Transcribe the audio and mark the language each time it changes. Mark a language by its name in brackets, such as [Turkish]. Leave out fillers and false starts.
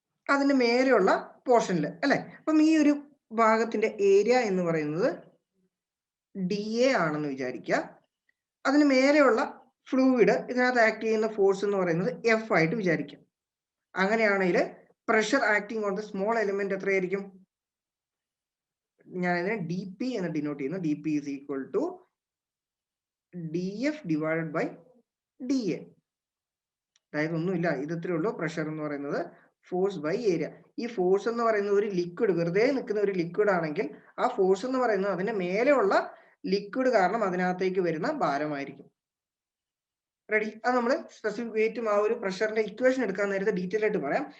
[Malayalam] അതിന്റെ മേലെയുള്ള പോർഷനിൽ അല്ലെ? അപ്പം ഈ ഒരു ഭാഗത്തിന്റെ ഏരിയ എന്ന് പറയുന്നത് DA ആണെന്ന് വിചാരിക്കുക. അതിന് മേലെയുള്ള ഫ്ലൂയിഡ് ഇതിനകത്ത് ആക്ട് ചെയ്യുന്ന ഫോഴ്സ് എന്ന് പറയുന്നത് F ആയിട്ട് വിചാരിക്കാം. അങ്ങനെയാണെങ്കിൽ [English] pressure acting on the small element [Malayalam] എത്രയായിരിക്കും? ഞാൻ ഇതിനെ DP എന്ന് ഡിനോട്ട് ചെയ്യുന്നു. [English] DP is equal to DF divided by DA. [Malayalam] അതായത് ഒന്നുമില്ല, ഇത് ഇത്രേ ഉള്ളൂ. പ്രഷർ എന്ന് പറയുന്നത് ഫോഴ്സ് ബൈ ഏരിയ. ഈ ഫോഴ്സ് എന്ന് പറയുന്നത് ഒരു ലിക്വിഡ്, വെറുതെ നിൽക്കുന്ന ഒരു ലിക്വിഡ് ആണെങ്കിൽ ആ ഫോഴ്സ് എന്ന് പറയുന്നത് അതിന്റെ മേലെയുള്ള ലിക്വിഡ് കാരണം അതിനകത്തേക്ക് വരുന്ന ഭാരമായിരിക്കും. റെഡി? അത് നമ്മൾ സ്പെസിഫിക് വെയിറ്റും ആ ഒരു പ്രഷറിന്റെ ഇക്വേഷൻ എടുക്കാൻ നേരത്തെ ഡീറ്റെയിൽ ആയിട്ട് പറയാം.